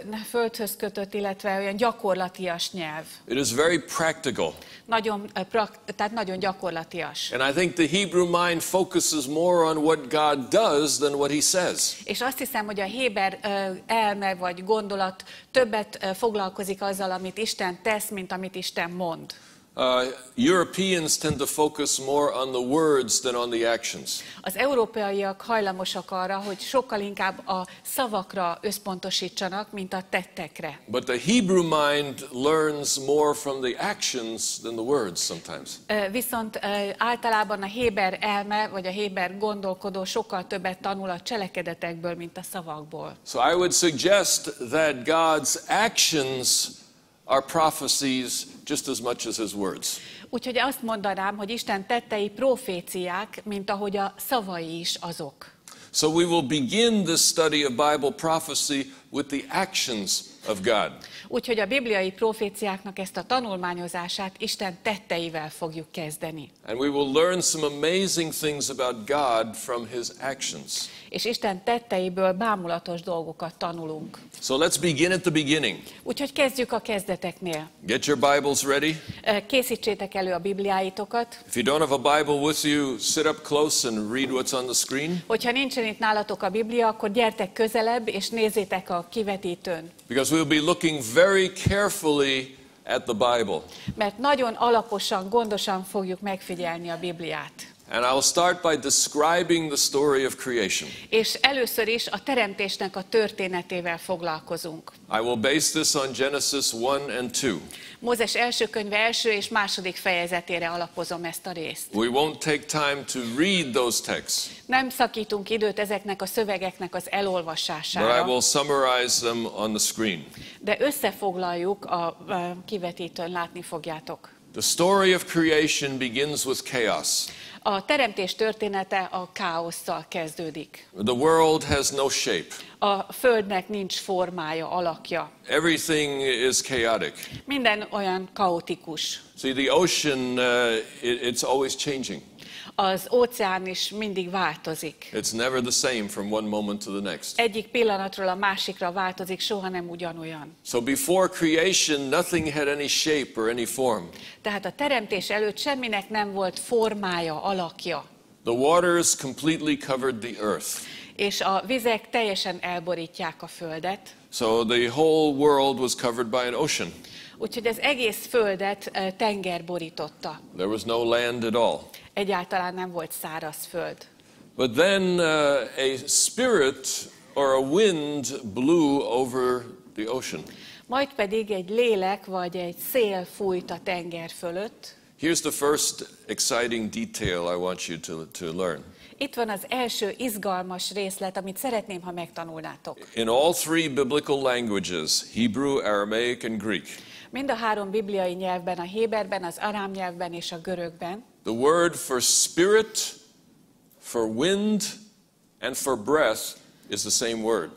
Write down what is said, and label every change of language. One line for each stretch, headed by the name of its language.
Hungarian: földhöz kötött, illetve olyan gyakorlatias nyelv.
English: It is very practical.
Hungarian: Tehát nagyon gyakorlatias.
English: And I think the Hebrew mind focuses more on what God does than what he says.
Hungarian: És azt hiszem, hogy a héber elme vagy gondolat többet foglalkozik azzal, amit Isten tesz, mint amit Isten mond.
English: Europeans tend to focus more on the words than on the actions.
Hungarian: Az európaiak hajlamosak arra, hogy sokkal inkább a szavakra összpontosítsanak, mint a tettekre.
English: But the Hebrew mind learns more from the actions than the words sometimes.
Hungarian: Viszont általában a héber elme, vagy a héber gondolkodó sokkal többet tanul a cselekedetekből, mint a szavakból.
English: So I would suggest that God's actions are prophecies just as much as his words.
Hungarian: Úgyhogy azt mondanám, hogy Isten tettei proféciák, mint ahogy a szavai is azok.
English: So we will begin this study of Bible prophecy with the actions of God.
Hungarian: Úgyhogy a bibliai proféciáknak ezt a tanulmányozását Isten tetteivel fogjuk kezdeni.
English: And we will learn some amazing things about God from his actions.
Hungarian: És Isten tetteiből bámulatos dolgokat tanulunk.
English: So let's begin at the beginning.
Hungarian: Úgyhogy kezdjük a kezdeteknél.
English: Get your Bibles ready.
Hungarian: Készítsétek elő a Bibliáitokat.
English: If you don't have a Bible with you, sit up close and read what's on the screen.
Hungarian: Hogyha nincsen itt nálatok a Biblia, akkor gyertek közelebb és nézzétek a kivetítőn.
English: Because we'll be looking very carefully at the Bible.
Hungarian: Mert nagyon alaposan, gondosan fogjuk megfigyelni a Bibliát.
English: And I'll start by describing the story of creation.
Hungarian: És először is a teremtésnek a történetével foglalkozunk.
English: I will base this on Genesis 1 and 2.
Hungarian: Mózes első könyve első és második fejezetére alapozom ezt a részt.
English: We won't take time to read those texts,
Hungarian: Nem szakítunk időt ezeknek a szövegeknek az
English: but I
Hungarian: elolvasására,
English: will summarize them on the screen.
Hungarian: de összefoglaljuk a kivetítőn, látni fogjátok.
English: The story of creation begins with chaos.
Hungarian: A teremtés története a káosszal kezdődik.
English: The world has no shape.
Hungarian: A földnek nincs formája, alakja.
English: Everything is chaotic.
Hungarian: Minden olyan kaotikus.
English: See, the ocean, it's always changing.
Hungarian: Az óceán is mindig változik.
English: It's never the same from one moment to the next.
Hungarian: Egyik pillanatról a másikra változik, soha nem ugyanolyan.
English: So before creation, nothing had any shape or any form.
Hungarian: Tehát a teremtés előtt semminek nem volt formája, alakja.
English: The waters completely covered the earth.
Hungarian: És a vizek teljesen elborítják a földet.
English: So the whole world was covered by an ocean.
Hungarian: Úgyhogy az egész földet tenger borította.
English: There was no land at all.
Hungarian: Egyáltalán nem volt száraz föld.
English: But then a spirit or a wind blew over the ocean.
Hungarian: Majd pedig egy lélek vagy egy szél fújt a tenger fölött.
English: Here's the first exciting detail I want you to learn.
Hungarian: Itt van az első izgalmas részlet, amit szeretném, ha megtanulnátok.
English: In all three biblical languages, Hebrew, Aramaic, and Greek,
Hungarian: Mind a három bibliai nyelvben, a héberben, az arám nyelvben és a görögben
English: the word for spirit, for wind, and for breath is the same word.